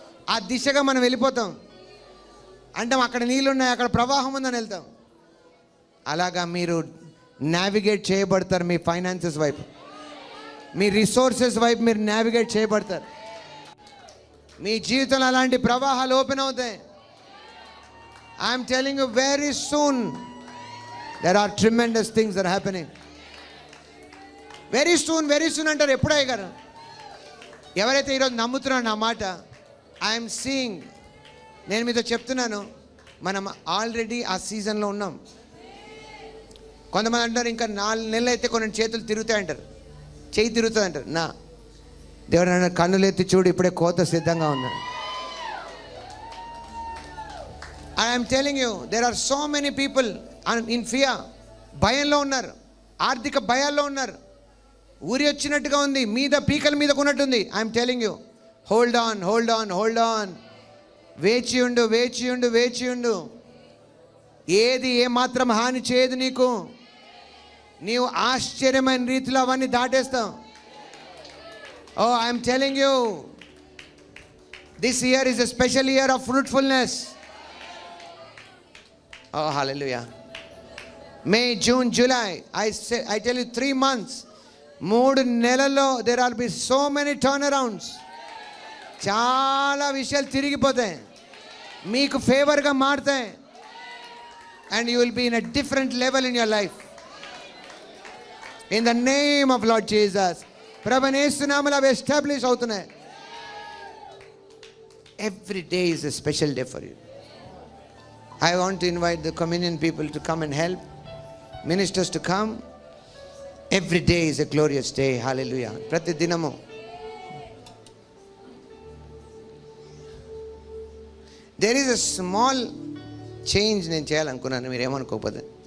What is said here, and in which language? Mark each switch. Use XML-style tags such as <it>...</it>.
<te>ఆ దిశగా మనం వెళ్ళిపోతాం. అంటే అక్కడ నీళ్ళు ఉన్నాయి, అక్కడ ప్రవాహం ఉందని వెళ్తాం. అలాగా మీరు నావిగేట్ చేయబడతారు. మీ ఫైనాన్సెస్ వైపు, మీ రిసోర్సెస్ వైపు మీరు నావిగేట్ చేయబడతారు. మీ జీవితంలో అలాంటి ప్రవాహాలు ఓపెన్ అవుతాయి.</te> <en>I'm telling you, very soon there are tremendous things that are happening. Very soon</en> <te>అంటారు. ఎప్పుడు అయ్యారు? ఎవరైతే ఈరోజు నమ్ముతున్నారో నా మాట,</te> <en>I'm seeing.</en> <te>నేను మీతో చెప్తున్నాను, మనం ఆల్రెడీ ఆ సీజన్లో ఉన్నాం. కొంతమంది అంటారు ఇంకా 4 నెలలు అయితే కొన్ని చేతులు తిరుగుతాయి అంటారు, చెయ్యి తిరుగుతుంది అంటారు. నా దేవుడు అన్నారు, కన్నులు ఎత్తి చూడు, ఇప్పుడే కోత సిద్ధంగా ఉన్నారు.</te> <en>I'm telling you, there are so many people in fear.</en> <te>భయంలో ఉన్నారు, ఆర్థిక భయాల్లో ఉన్నారు. ఊరి వచ్చినట్టుగా ఉంది, మీద పీకల మీద కొన్నట్టుంది.</te> <en>I'm telling you, hold on, hold on, hold on.</en> <te>వేచి ఉండు, వేచి ఉండు, వేచి ఉండు. ఏది ఏమాత్రం హాని చేయదు నీకు. నీవు ఆశ్చర్యమైన రీతిలో అవన్నీ దాటేస్తావు.</te> <en>Oh I'm telling you, this year is a special year of fruitfulness. Oh hallelujah. May, June, July. I tell you 3 months.</en> <te>3 నెలల్లో</te> <en>there will be so many turnarounds.</en> <te>చాలా విషయాలు తిరిగిపోతాయి, మీకు ఫేవర్గా మారుతాయి.</te> <en>And you will be in a different level in your life. In the name of Lord Jesus.</en> <te>ప్రభువైన యేసు నామములో అవి establish అవుతున్నాయి.</te> <en>Every day is a special day for you. I want to invite the communion people to come and help. Ministers to come. Every day is a glorious day. Hallelujah.</en> <te>ప్రతి దినము</te> <en>there is a small change</en> <te>నేను చేయాలనుకున్నాను, మీరు ఏమనుకోకపోతే.</te>